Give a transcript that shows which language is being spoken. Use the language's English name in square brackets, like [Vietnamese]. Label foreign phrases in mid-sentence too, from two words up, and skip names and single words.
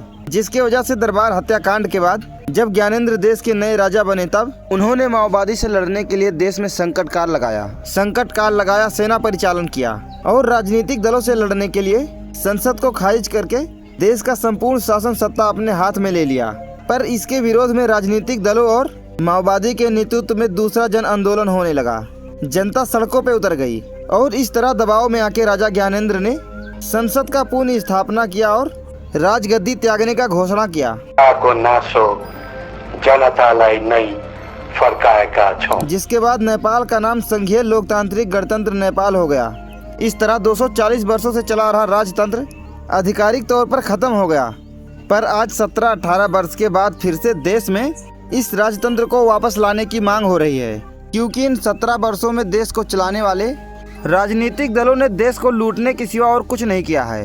[Hindi] जिसके वजह से दरबार हत्याकांड के बाद जब ज्ञानेंद्र देश के नए राजा बने, तब उन्होंने माओवादी से लड़ने के लिए देश में संकट काल लगाया, सेना परिचालन किया और राजनीतिक दलों से लड़ने के लिए संसद को खारिज करके देश का संपूर्ण शासन सत्ता अपने हाथ में ले लिया। पर इसके विरोध में राजनीतिक दलों और माओवादी के नेतृत्व में दूसरा जन आंदोलन होने लगा। जनता सड़कों पे उतर गई और इस तरह दबाव में आके राजा ज्ञानेंद्र ने संसद का पुनः स्थापना किया और राजगद्दी त्यागने का घोषणा किया। [Nepali] को नासो जनतालाई नै फर्काएका छौं। [Hindi] जिसके बाद नेपाल का नाम संघीय लोकतांत्रिक गणतंत्र नेपाल हो गया। इस तरह 240 वर्षों से चला रहा राजतंत्र आधिकारिक तौर पर खत्म हो गया। पर आज 17-18 वर्ष के बाद फिर से देश में इस राजतंत्र को वापस लाने की मांग हो रही है, क्योंकि इन 17 वर्षों में देश को चलाने वाले राजनीतिक दलों ने देश को लूटने के सिवा और कुछ नहीं किया है।